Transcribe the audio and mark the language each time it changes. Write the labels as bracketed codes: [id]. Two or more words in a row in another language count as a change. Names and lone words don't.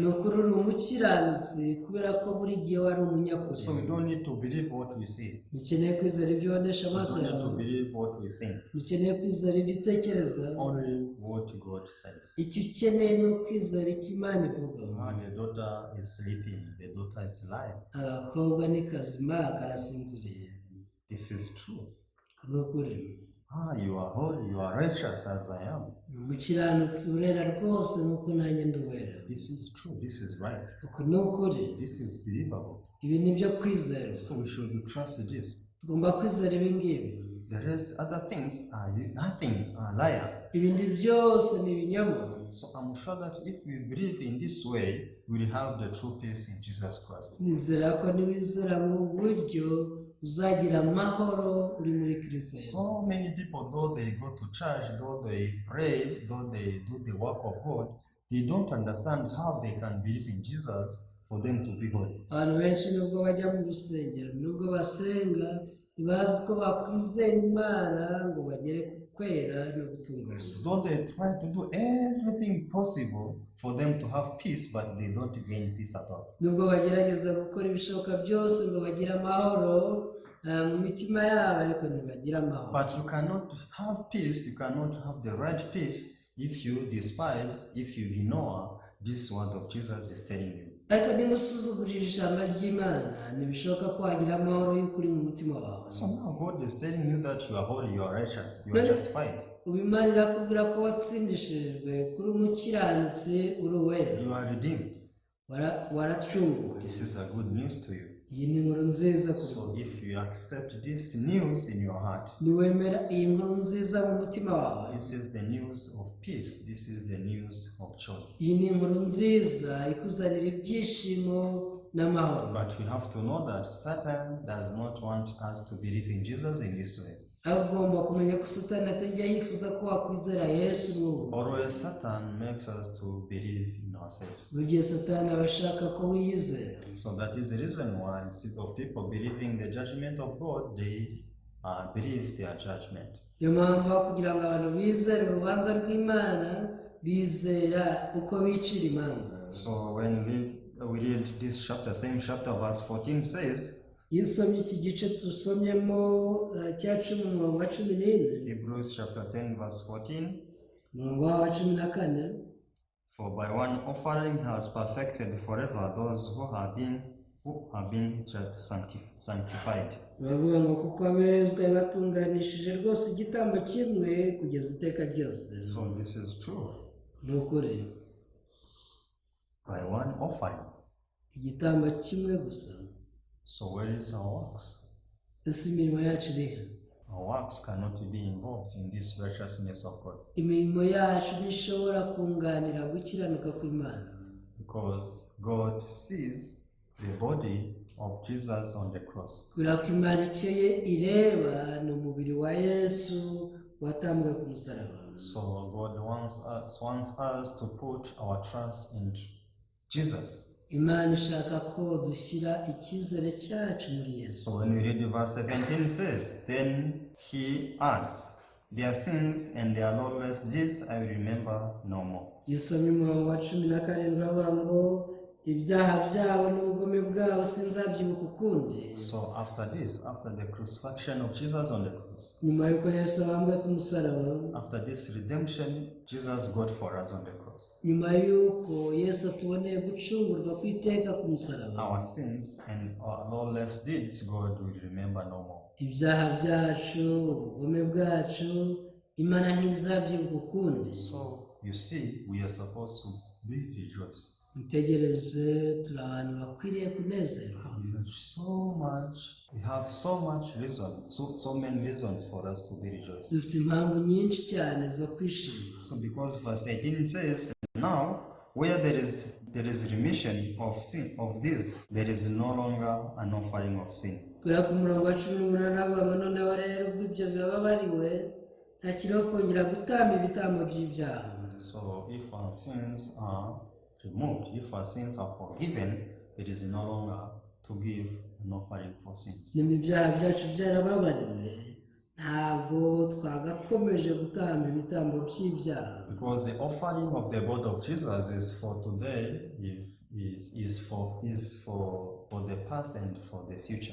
[rw] ni ukuri uri umukiranutsi kubera ko buri gihe wari umunyakuri. [en] So we don't need to believe what we see. [rw] Ukeneye kwizera ibyo ubonesha [en] We [rw] amaso [en] don't need to [rw] yawe, [en] believe what we think. [rw] ukeneye kwizera ibyo utekereza. [en] Only what God says. [rw] Icyo ukeneye ni ukwizera icyo Imana ivuga. [en] The daughter is sleeping, the daughter is alive. [rw] Agakobwa ni kazima karasinziriye. [en] This is true. [rw] Ni ukuri. [en] You are holy, you are righteous as I am. [rw] Umukiranutsi urera rwose nk'uko nanjye ndi uwera. [en] This is true, this is right. [rw] Uku ni ukuri. [en] This is believable. [rw] Ibi ni byo kwizera. [en] So we should trust this. [rw] Tugomba kwizera ibi ngibi. [en] The rest, other things are nothing, are liar. [rw] Ibindi byose ni ibinyoma. [en] So I'm sure that if we believe in this way, we will have the true peace in Jesus Christ. [rw] Nizera ko niwizera mu buryo uzagira amahoro uri muri Kristo Yesu. [en] So many people, though they go to church, though they pray, though they do the work of God, they don't understand how they can believe in Jesus for them to be holy. [rw] Abantu benshi nubwo bajya mu rusengero, nubwo basenga, ntibazi ko bakwizera Imana ngo bagere ku kwera no gutungana. [en] Though they try to do everything possible for them to have peace, but they don't gain peace at all. [rw] Nubwo bagerageza gukora ibishoboka byose ngo bagire amahoro mu mitima yabo, ariko ntibagira amahoro. [en] But you cannot have peace, you cannot have the right peace if you despise, if you ignore this word of Jesus is telling you. [rw] Ariko nimusuzugurira ijambo ry'Imana ntibishoboka ko wagira amahoro y'ukuri mu mutima wawe. [en] So now God is telling you that you are holy, you are righteous, you are justified. [rw] Ubu Imana irakubwira ko watsindishirijwe kuri umukiranutsi uri uwera. [en] You are redeemed. [rw] Waracunguwe. [en] This is a good news to you. [rw] Iyi ni inkuru nziza kuri [en] So [rw] wowe. [en] if you accept this news in your heart, [rw] Niwemera iyi nkuru nziza mu mutima wawe, [en] this is the news of peace, this is the news of joy. [rw] iyi ni inkuru nziza ikuzanira ibyishimo n'amahoro. [en] But we have to know that Satan does not want us to believe in Jesus in this way. [rw] Agomba kumenya ko Satani atajya yifuza ko wakwizera Yesu n'ubu. [en] Always Satan makes us to believe in ourselves. [rw] Buri gihe Satani aba ashaka ko wiyizera. [en] So that is the reason why instead of people believing the judgment of God, they believe their judgment. [rw] Niyo mpamvu aho kugira ngo abantu bizere urubanza rw'Imana, bizera uko bicira imanza. [en] So when we read this chapter, same chapter, verse 14 says, [rw] Iyo usomye iki gice dusomyemo cya 10 umurongo wa 14, [en] Hebrews chapter 10 verse 14, [rw] umurongo wa 14, [en] for by one offering he has perfected forever those who have been sanctified. [rw] baravuga ngo kuko abezwa batunganishije rwose igitambo kimwe kugeza iteka ryose. [en] So this is true. [rw] Ni ukuri. [en] By one offering. [rw] Igitambo kimwe gusa. [en] So where is our works? [rw] Ese imirimo yacu iri he? [en] Our works cannot be involved in this righteousness of God [rw] imirimo yacu ntishobora kunganira gukiranuka kw'Imana, [en] because God sees the body of Jesus on the cross. [rw] kubera ko Imana icyo ireba ni umubiri wa Yesu watambwe ku musaraba. [en] So God wants us to put our trust in Jesus. [rw] Imana ishaka ko dushyira icyizere cyacu muri Yesu. [en] So when we read verse 17, it says, then he adds, their sins and their lawless deeds I will remember no more. [rw] Yesomye umurongo wa 17 avuga ngo ibyaha byabo n'ubugome bwabo sinzabyibuka ukundi. [en] So after this, after the crucifixion of Jesus on the cross, [rw] nyuma yuko Yesu abambwe ku musaraba, [en] after this redemption Jesus got for us on the cross, [rw] nyuma yuko Yesu atuboneye gucungurwa kw'iteka ku musaraba, [en] our sins and our lawless deeds God will remember no more. [rw] ibyaha byacu ubugome bwacu Imana ntizabyibuka ukundi. [en] So you see, we are supposed to be rejoiced. [rw] Mutegereze, turi abantu bakwiriye kunezerwa. [en] We have so much reason, so many reasons for us to be rejoiced. [rw] Dufite impamvu nyinshi cyane zo kwishima. [en] So because verse 18 says, now where there is remission of sin of this, there is no longer an offering of sin. [rw] Kubera ku murongo wa 18 avuga ngo noneho rero ubwo ibyo bibabariwe ntakiriho kongera gutamba ibitambo by'ibyaha. [en] So if our sins are removed, if our sins are forgiven, there is no longer to give an offering for sins. [rw] Niba ibyaha byacu byarababariwe ntabwo twagakomeje gutamba ibitambo by'ibyaha. [en] Because the offering of the blood of Jesus is for today, is for the past and for the future.